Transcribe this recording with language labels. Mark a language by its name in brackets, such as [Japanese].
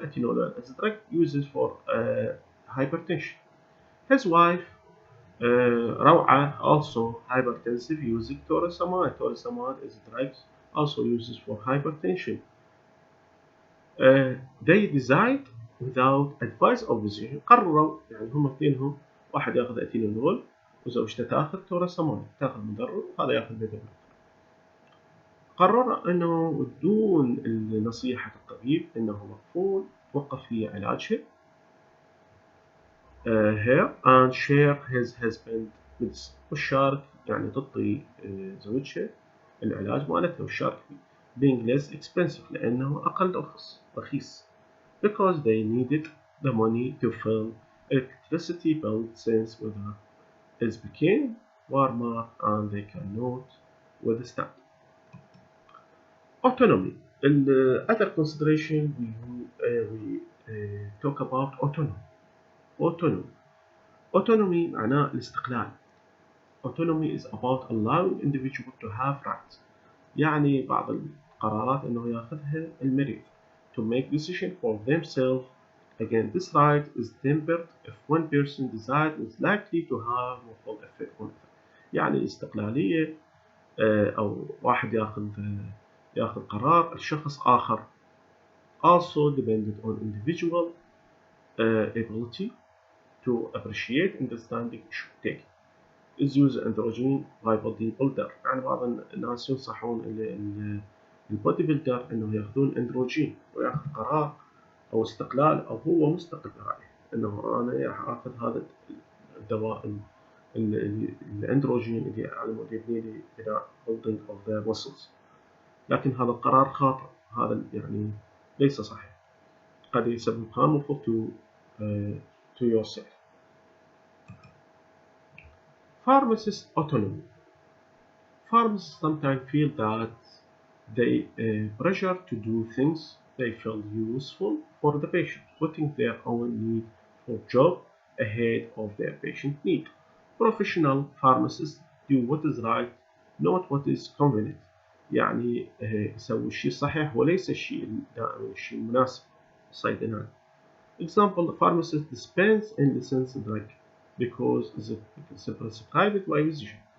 [English] Atenolol as a drug used for hypertension. His wife Raw'a also hypertensive using torsemide. Torsemide is a drug also used for hypertension. they decide without advice or physician. [Arabic] قرروا يعني هم اثنينهم واحد ياخذ اتينول وزوجته تاخذ توراسامايد تاخذ مدرب وهذا ياخذ بدل. قرر انه بدون نصيحة الطبيب انه مفروض توقف في علاجها [English] her and share his husband medicine [Arabic] والشارك يعني تعطي زوجها العلاج مالتها والشارك فيه [English] being less expensive [Arabic] لأنه أقل رخيص [English] because they needed the money to fill electricity bill since weather is became warmer and they cannot withstand. Autonomy. In the other consideration we talk about autonomy. [Arabic] Autonomy معناه الاستقلال. [English] Autonomy is about allowing individual to have rights. [Arabic] يعني بعض القرارات انه ياخذها المريض [English] to make decision for themselves. Again, this right is tempered if one person decides is likely to have a full effect on it. [Arabic] يعني الاستقلالية أو واحد ياخذ قرار الشخص آخر [English] also dependent on individual ability to appreciate understanding should take is use androgen by body builder. [Arabic] يعني بعض الناس ينصحون البودي بيلدر انه ياخذون اندروجين وياخذ قرار او استقلال او هو مستقل برأيه انه انا راح اخذ هذا الدواء الاندروجين اللي على مود يبني لي بناء [English] building of the muscles. [Arabic] لكن هذا القرار خاطئ. هذا يعني ليس صحيح. قد يسبب [English] harmful to yourself. Pharmacist autonomy. Pharmacists sometimes feel that they pressure to do things they feel useful for the patient, putting their own need for job ahead of their patient need. Professional pharmacists do what is right, not what is convenient. [Arabic] يعني يسوي الشيء الصحيح وليس الشيء المناسب. الصيدلاني. [English] Example: the pharmacist dispense unlicensed drug because it's prescribed by physician.